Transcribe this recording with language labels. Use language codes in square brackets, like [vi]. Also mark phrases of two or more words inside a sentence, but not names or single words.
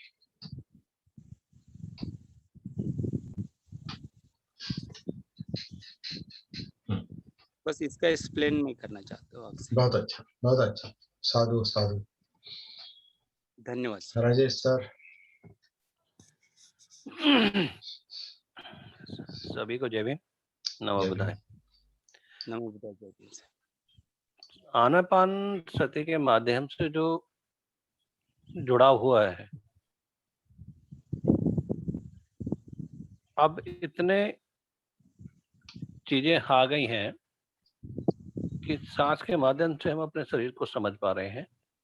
[hi] बस इसका एक्सप्लेन मैं करना चाहता हूँ आपसे। बहुत अच्छा, बहुत अच्छा। [pi] साधु साधु। [hi] धन्यवाद सर। राजेश सर। सभी को जय भीम, [pi] नमो बुद्धाय। नमो बुद्धाय, [hi] जय भीम सर। आनापान सति के माध्यम से जो जुड़ाव हुआ है, अब इतने चीजें आ गई हैं कि सांस के माध्यम से हम अपने शरीर को समझ पा रहे हैं